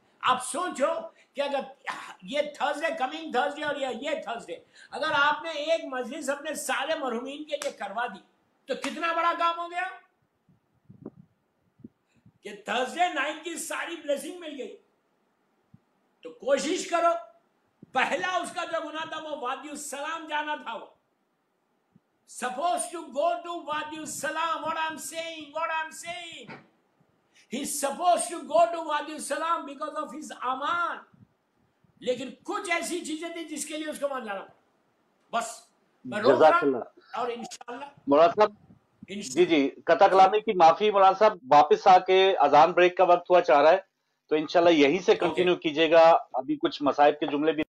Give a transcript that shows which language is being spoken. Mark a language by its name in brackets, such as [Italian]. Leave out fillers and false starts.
[Urdu] آپ سوچو کہ اگر یہ تھرسڈے، کمنگ تھرسڈے اور یہ تھرسڈے، اگر آپ نے ایک مجلس اپنے سارے مرحومین کے لیے کروا دی تو کتنا بڑا کام ہو گیا کہ تھرسڈے نائٹ کی ساری بلیسنگ مل گئی. تو کوشش کرو، پہلا اس کا جو گناہ تھا وہ وادی السلام جانا تھا. وہ [English] supposed to go to Wadi Salam. What I'm saying, he's supposed to go to Wadi Salam because of his aman. [Urdu] لیکن کچھ ایسی چیزیں تھی جس کے لیے اس کو مان جانا. بس میں روک رہا ہوں اور انشاءاللہ مولانا صاحب جی قطع کلامی کی معافی. مولانا صاحب واپس آ کے اذان بریک کا وقت ہوا چاہ رہا ہے، تو انشاءاللہ یہیں سے کنٹینیو کیجیے گا. ابھی کچھ مصائب کے جملے بھی